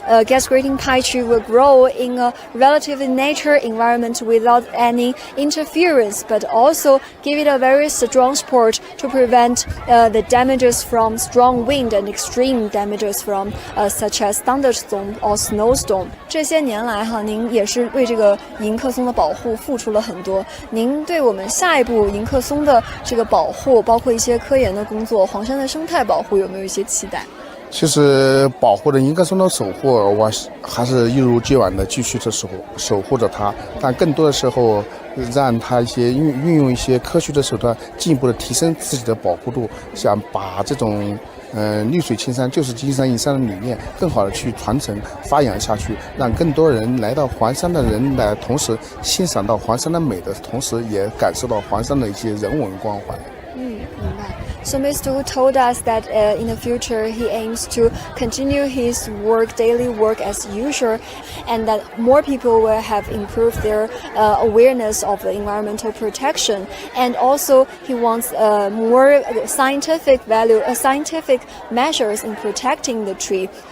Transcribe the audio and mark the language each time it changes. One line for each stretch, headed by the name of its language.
English: gas grading pine tree will grow in a relatively nature environment without any interference, but also give it a very strong support to prevent the damages from strong wind and extreme damages from such as thunderstorm or snowstorm.
Chinese: 这些年来哈，您也是为这个迎客松的保护付出了很多。您对我们下一步迎客松的这个保护，包括一些科研的工作，黄山的生态保护有没有一些期待？其实保护的迎客松的守护，我还是一如既往的继续的守护着它，但更多的时候让它一些运用一些科学的手段，进一步的提升自己的保护度，想把这种绿水青山就是金山银山的理念更好的去传承发扬下去，让更多人来到黄山的人来，同时欣赏到黄山的美的同时，也感受到黄山的一些人文关怀。明白。
English: So Mr. Wu told us that in the future he aims to continue his daily work as usual, and that more people will have improved their awareness of the environmental protection. And also he wants more scientific measures in protecting the tree.